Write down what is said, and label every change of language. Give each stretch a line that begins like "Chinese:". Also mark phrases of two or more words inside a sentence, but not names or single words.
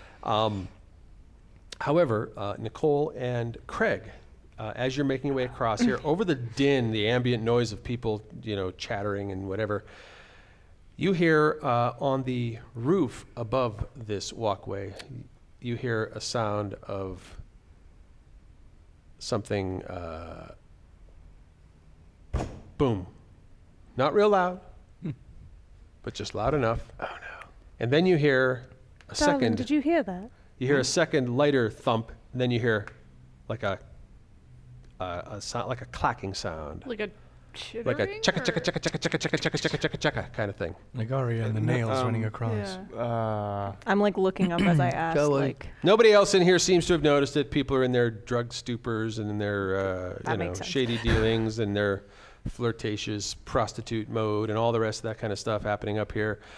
English: However, Nicole and Craig, as you're making your way across here, over the din, the ambient noise of people, chattering and whatever, you hear on the roof above this walkway, you hear a sound of something, boom. Not real loud, but just loud enough. Oh no. And then you hear a Darling, second. did you hear that? You hear a second lighter thump, and then you hear like a sound, like a clacking sound. like a like a Chittering checka or- checka checka checka checka checka checka checka checka checka kind of thing. Like Arya and the nails running across. Yeah. I'm like looking up as I ask. Like Nobody else in here seems to have noticed it. People are in their drug stupors and in their That makes sense. shady dealings and their flirtatious prostitute mode and all the rest of that kind of stuff happening up here.